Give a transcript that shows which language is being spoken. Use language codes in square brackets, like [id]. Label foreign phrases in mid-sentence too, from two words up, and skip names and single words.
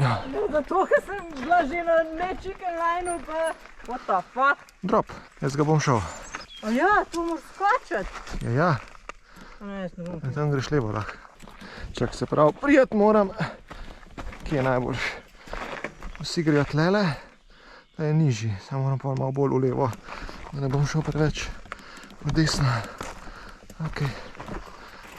[sl] Zato, ker sem bila že na ne [en] chicken lineu, [sl] pa [en] what the fuck? [sl] Drop, jaz ga bom šel. A ja, tu moraš skačati. Ja. Ne, jaz ne bom. Tam greš levo lahko. Čak, se pravi, prijeti moram. Kje je najboljš? Vsi grejo tlele, da je nižji. Samo moram pa malo bolj v levo, da ne bom šel preveč v desno.